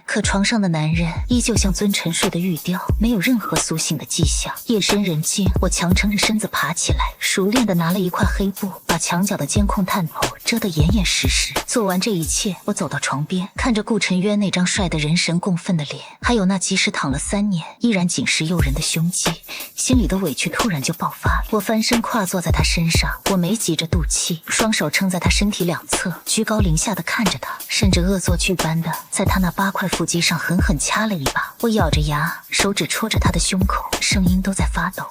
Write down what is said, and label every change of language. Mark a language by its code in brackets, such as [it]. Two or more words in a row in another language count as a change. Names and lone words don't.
[zh] 可床上的男人依舊像尊沉睡的玉雕，沒有任何蘇醒的跡象。夜深人靜，我強撐着身子爬起來，熟練地拿了一塊黑布，把牆角的監控探頭遮得嚴嚴實實。做完這一切，我走到床邊，看着顧晨淵那張帥得人神共憤的臉，還有那即使躺了3年依然緊實誘人的胸肌，心裡的委屈突然就爆發了。我翻身跨坐在他身上，我沒急着肚氣，雙手撐在他身體2側，居高臨下地看着他，甚至惡作劇般的在他那8塊腹肌上狠狠掐了一把。我咬着牙，手指戳着他的胸口，聲音都在發抖。